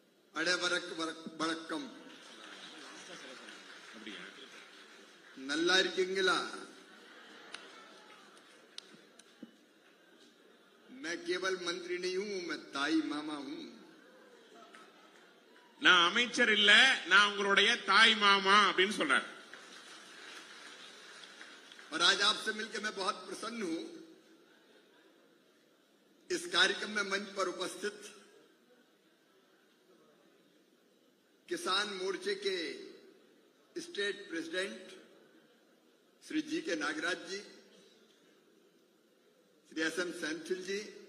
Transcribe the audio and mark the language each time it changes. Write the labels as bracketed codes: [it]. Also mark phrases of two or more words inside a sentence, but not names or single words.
[ta] வணக்கம். நல்லா இருக்கீங்களா? [hi] मैं केवल मंत्री नहीं हूं, मैं ताई मामा हूं. [ta] நான் அமைச்சர் இல்ல, நான் உங்களுடைய தாய் மாமா அப்படின்னு சொல்றார். [hi] और आज आपसे मिलकर मैं बहुत प्रसन्न हूं. इस कार्यक्रम में मंच पर उपस्थित किसान मोर्चे के [en] state president [hi] श्री जी के नागराज जी, श्री एस एम सेंथिल जी,